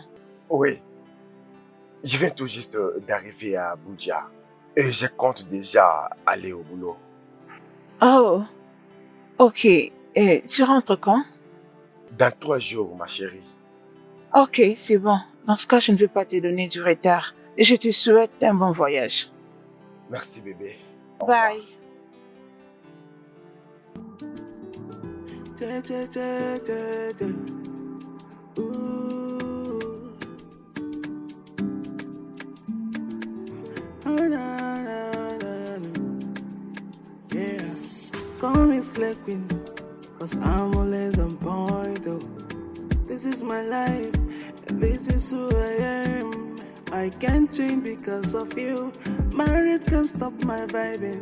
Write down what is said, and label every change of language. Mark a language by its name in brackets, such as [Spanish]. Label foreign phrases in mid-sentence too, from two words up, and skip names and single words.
[French] Oui, je viens tout juste d'arriver à Abuja et je compte déjà aller au boulot. Oh, ok. Et tu rentres quand? Dans 3 jours, ma chérie. Ok, c'est bon. Dans ce cas, je ne vais pas te donner du retard. Je te souhaite un bon voyage. Merci bébé. Au revoir. Bye. Ja, ja, ja, ja, ja. Ooh. Oh, na, na, na, na. Yeah. [English] Call me Slay Queen, 'cause I'm always on point, oh. This is my life, and this is who I am. I can't change because of you. Married can't stop my vibing.